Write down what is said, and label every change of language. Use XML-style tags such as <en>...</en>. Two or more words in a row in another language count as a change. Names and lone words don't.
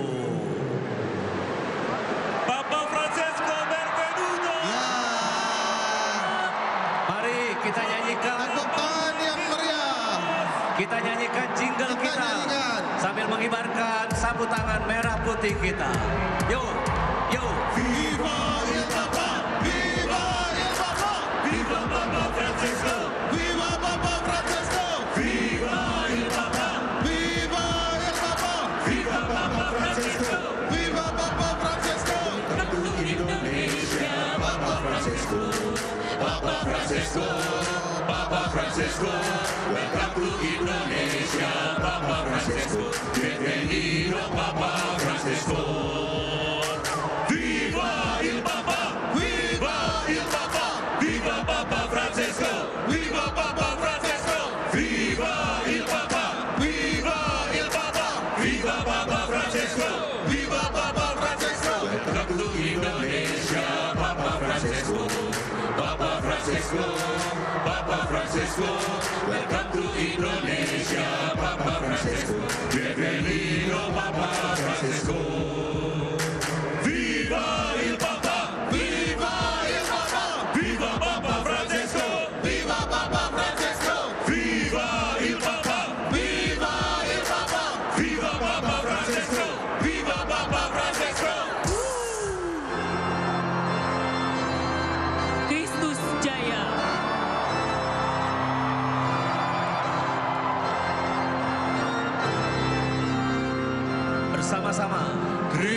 <it>Papa Francesco bervenuto.</it> <id>Ya. Mari kita nyanyikan. Tepuk tangan yang meriah. Kita nyanyikan jingle kita sambil mengibarkan sapu tangan merah putih kita. Yo, yo.</id> <it>Viva il Papa, viva il Papa, viva Papa Francesco, viva Papa Francesco, viva il Papa, viva il Papa, viva Papa Francesco, viva Papa Francesco.</it> <en>Welcome to Indonesia,</en> <it>Papa Francesco, Papa Francesco, Papa Francesco.</it> <en>Welcome to Indonesia,</en> <es>Papa Francesco, bienvenido Papa Francesco.</es> <it>Viva il Papa, viva il Papa, viva Papa Francesco, viva Papa Francesco, viva il Papa, viva il Papa, viva Papa Francesco, viva Papa Francesco.</it> <en>Welcome to Indonesia,</en> <it>Papa Francesco, Papa Francesco, Papa Francesco.</it> <en>Welcome to Indonesia,</en> <es>Papa Francesco, bienvenido Papa Francesco.</es> <it>Viva il Papa, viva il Papa, viva Papa Francesco, viva Papa Francesco, viva il Papa, viva il Papa, viva Papa Francesco, viva Papa Francesco.</it> <id>Kristus Jaya. Bersama-sama</id>